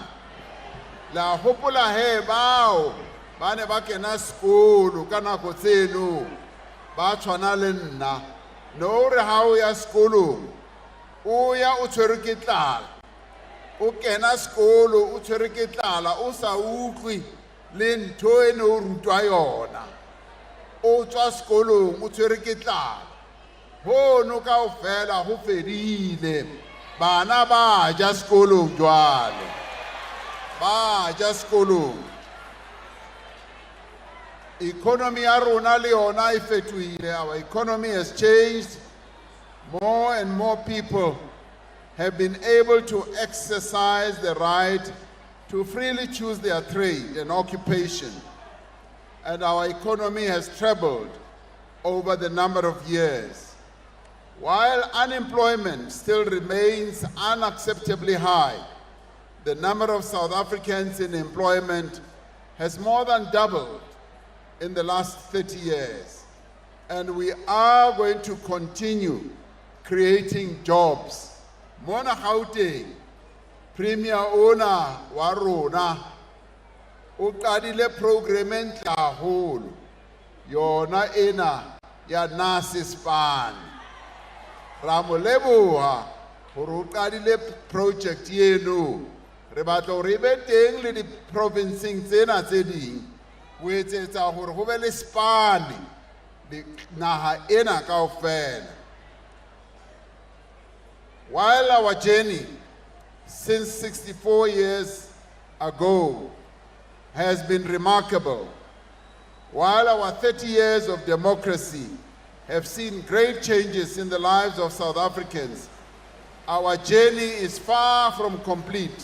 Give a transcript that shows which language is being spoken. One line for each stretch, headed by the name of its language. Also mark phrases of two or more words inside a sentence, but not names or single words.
Southern Sotho: La hopola he bao ba ne ba kena sekolo ka nako tseno ba tshwana le nna, no re ha o ya sekolong o ya o tshwerwe ke tlala, o kena sekolo o tshwerwe ke tlala, o sa utlwi le ntho e ne o rutwa yona, o tswa sekolong o tshwerwe ke tlala. Hono kaofela ho fedile, bana ba ja sekolong jwale, ba ja sekolong. Economy ya rona le yona e fetohile.
English: Our economy has changed. More and more people have been able to exercise the right to freely choose their trade and occupation. And our economy has trebled over the number of years. While unemployment still remains unacceptably high, the number of South Africans in employment has more than doubled in the last 30 years. And we are going to continue creating jobs.
Southern Sotho: Mona Gauteng, Premier Ona wa rona, o qadile program e ntle haholo yona ena ya
English: nurses ban.
Southern Sotho: Ra mo leboha hore o qadile project eno. Re batla hore e be teng le di provinceng tsena tse ding ho etsetsa hore ho be le span di naha ena kaofela.
English: While our journey since 64 years ago has been remarkable, while our 30 years of democracy have seen great changes in the lives of South Africans, our journey is far from complete.